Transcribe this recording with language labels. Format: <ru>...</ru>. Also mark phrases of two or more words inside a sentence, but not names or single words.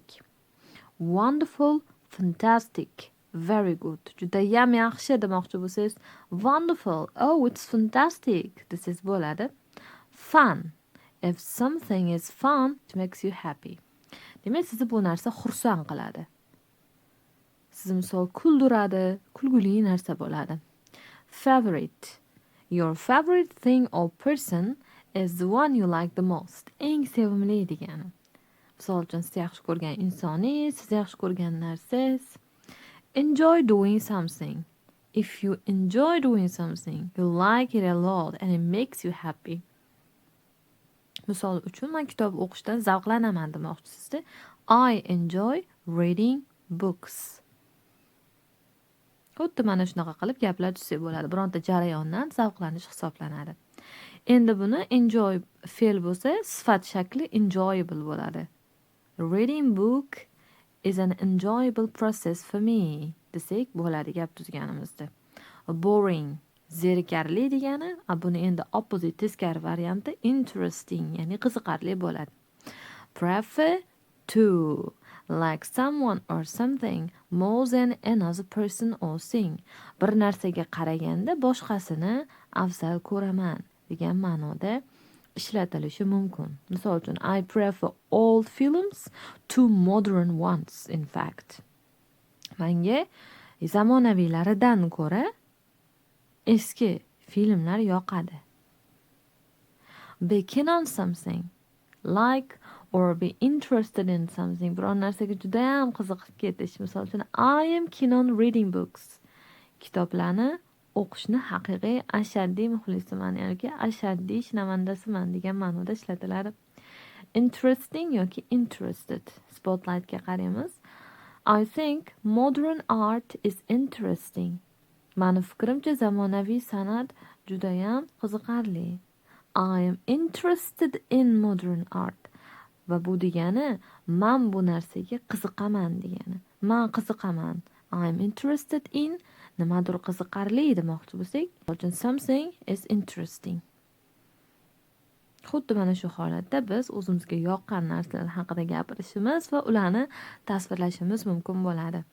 <en>Wonderful, fantastic, very good.</en> <uz>Juda ham yaxshi demoqchi bo'lsangiz,</uz> <en>wonderful, oh, it's fantastic</en> <uz>desangiz bo'ladi.</uz> <en>Fun. If something is fun, it makes you happy.</en> <uz>Demak, sizni bu narsa xursand qiladi. Sizni misol kuldiradi, kulguli narsa bo'ladi.</uz> <en>Favorite. Your favorite thing or person is the one you like the most.</en> <uz>Eng sevimli degani. Misol uchun siz yaxshi ko'rgan insoningiz, siz yaxshi ko'rgan narsangiz.</uz> <en>Enjoy doing something. If you enjoy doing something, you like it a lot and it makes you happy.</en> <uz>Misol uchun men kitob o'qishdan zavqlanaman demoqchisizda.</uz> <en>I enjoy reading books.</en> <uz>Xuddi mana shunaqa qilib gaplar tuzsak bo'ladi. Bironta jarayondan zavqlanish hisoblanadi. Endi buni enjoy fe'l bo'lsa, sifat shakli enjoyable bo'ladi.</uz> <en>Reading book is an enjoyable process for me</en> <uz>desak bo'ladi gap tuzganimizda. Boring, zerikarli degani, buni endi opposite teskari varianti interesting, ya'ni qiziqarli bo'ladi.</uz> <en>Prefer to, like someone or something more than another person or thing.</en> <uz>Bir narsaga qaraganda boshqasini afzal ko'raman degan ma'noda ishlatilishi mumkin. Misol uchun,</uz> <en>I prefer old films to modern ones, in fact.</en> <uz>Menga zamonaviylaridan ko'ra eski filmlar yoqadi.</uz> <en>Be keen on something, like or be interested in something.</en> <uz>Biron narsaga juda ham qiziqib ketish. Misol uchun,</uz> <en>I am keen on reading books.</en> <uz>Kitoblarni o'qishni haqiqiy ashaddiy muxlisiman yoki ashaddiy shinavandasiman degan ma'noda ishlatiladi.</uz> <en>Interesting yoki interested.</en> <uz>Spotlightga qaraymiz.</uz> <en>I think modern art is interesting.</en> <uz>Mani fikrimcha zamonaviy san'at juda ham qiziqarli.</uz> <en>I am interested in modern art.</en> <uz>Va bu degani, men bu narsaga qiziqaman degani. Men qiziqaman.</uz> <en>I am interested in</en> <uz>nimadir qiziqarli demoqchi bo'lsak,</uz> <en>something is interesting.</en> <uz>Xuddi mana shu holatda biz o'zimizga yoqqan narsalar haqida gapirishimiz va ularni tasvirlashimiz mumkin bo'ladi.</uz>